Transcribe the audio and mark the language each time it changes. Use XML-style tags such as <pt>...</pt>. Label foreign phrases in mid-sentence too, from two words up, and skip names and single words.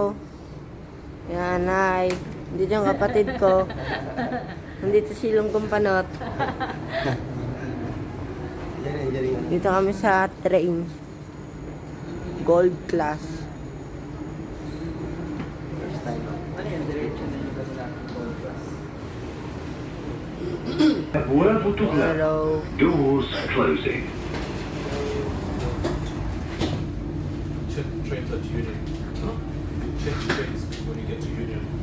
<tl>Yan, hi. Nandito yung kapatid ko. Nandito silong kumpanot. Dito kami sa train.</tl> <en>Gold class.</en> <ar>أبواب تغلق.</ar> <en>Hello. Doors closing. Check the trains at Union. Check the trains when you get to Union.</en>